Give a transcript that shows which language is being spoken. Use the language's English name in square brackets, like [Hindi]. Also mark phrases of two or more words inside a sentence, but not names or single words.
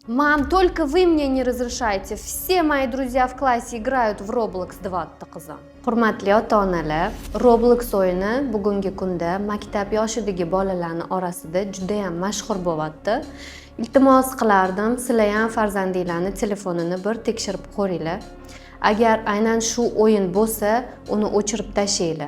[Russian] Мам, только вы мне не разрешаете. Все мои друзья в классе играют в Roblox 2 qizim. [Uzbek] Hurmatli ota-onalar, Roblox o'yini bugungi kunda maktab yoshidagi bolalarning orasida juda ham mashhur bo'lyapti. Iltimos qilardim, sizlar ham farzandinglarning telefonini bir tekshirib ko'ringlar. Agar aynan shu o'yin bo'lsa, uni o'chirib tashlaylar.